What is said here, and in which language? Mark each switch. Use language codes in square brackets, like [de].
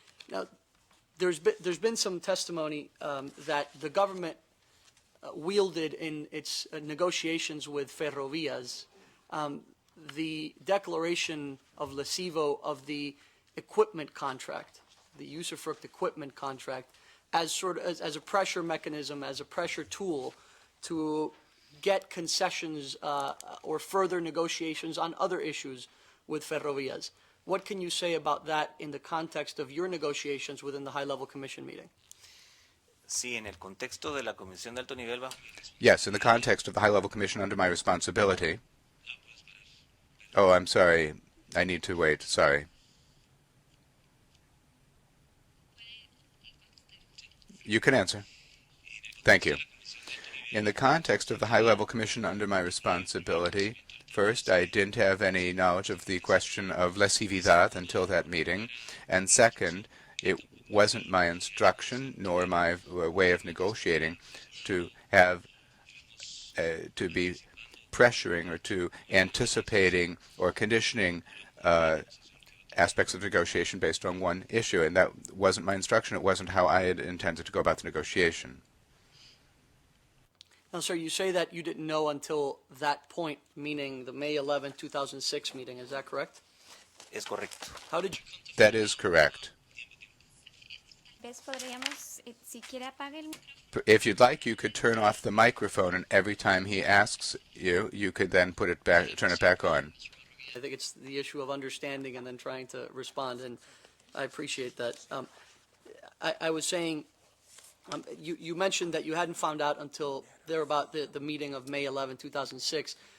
[en] Now, there's been some testimony that the government wielded in its negotiations with Ferrovias the declaration of lesivo of the equipment contract, the usufruct equipment contract, as sort of as a pressure mechanism, as a pressure tool to get concessions or further negotiations on other issues with Ferrovias. What can you say about that in the context of your negotiations within the high-level commission meeting? [es] sí, en el contexto de la Comisión de Alto Nivel bajo. [en] Yes, in the context of the high-level commission under my responsibility. Oh, I'm sorry. I need to wait. Sorry. You can answer. Thank you. In the context of the high-level commission under my responsibility, first, I didn't have any knowledge of the question of lesividad until that meeting, and second, it wasn't my instruction nor my way of negotiating to have to be pressuring or to anticipating or conditioning aspects of negotiation based on one issue, and that wasn't my instruction. It wasn't how I had intended to go about the negotiation. Now, sir, you say that you didn't know until that point, meaning the May 11, 2006 meeting. Is that correct? [es] Es correcto. [en] How did you? That is correct. [es] ¿Ves? Podríamos, si quiere apague el [en] If you'd like, you could turn off the microphone, and every time he asks you, you could then put it back, turn it back on. I think it's the issue of understanding and then trying to respond, and I appreciate that. I was saying, you mentioned that you hadn't found out until there about the meeting of May 11, 2006.